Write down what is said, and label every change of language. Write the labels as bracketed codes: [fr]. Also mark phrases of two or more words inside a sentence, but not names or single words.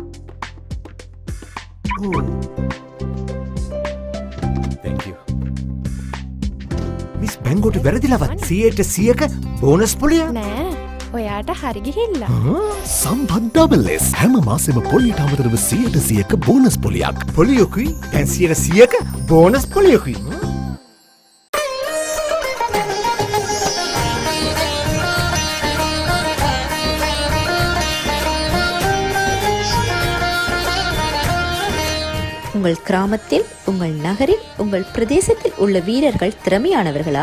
[en] Oh. Thank you. [si] මිස් බැංගෝට වැරදිලවත් 100ක බෝනස් පොලිය නෑ ඔයාට හරි ගිහිල්ලා. සම්පත් ඩබල්ස් හැම මාසෙම පොලියට අමතරව 100ක බෝනස් පොලියක්. පොලියකුයි දැන් 100ක බෝනස් පොලියකුයි. [ta] உங்கள் கிராமத்தில், உங்கள் நகரில், உங்கள் பிரதேசத்தில் உள்ள வீரர்கள் திறமையானவர்களா?